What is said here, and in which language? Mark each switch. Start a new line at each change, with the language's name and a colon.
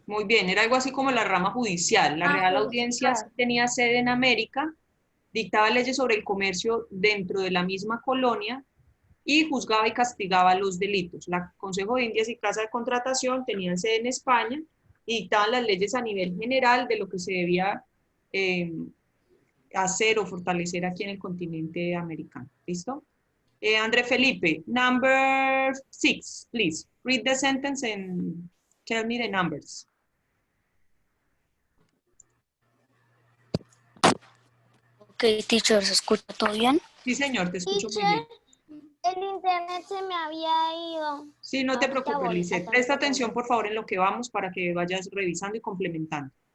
Spanish: Muy bien, era algo así como la rama judicial. La Real Audiencia tenía sede en América, dictaba leyes sobre el comercio dentro de la misma colonia y juzgaba y castigaba los delitos. La Consejo de Indias y Casa de Contratación tenían sede en España y dictaban las leyes a nivel general de lo que se debía hacer o fortalecer aquí en el continente americano. ¿Listo?
English: André Felipe, number 6, please. Read the sentence and tell me the numbers.
Spanish: Ok, teacher, ¿se escucha todo bien? Sí, señor, te escucho muy bien. El internet se me había ido. Sí, no te preocupes, Lisette. Presta atención, por favor, en lo que vamos para que vayas revisando y complementando.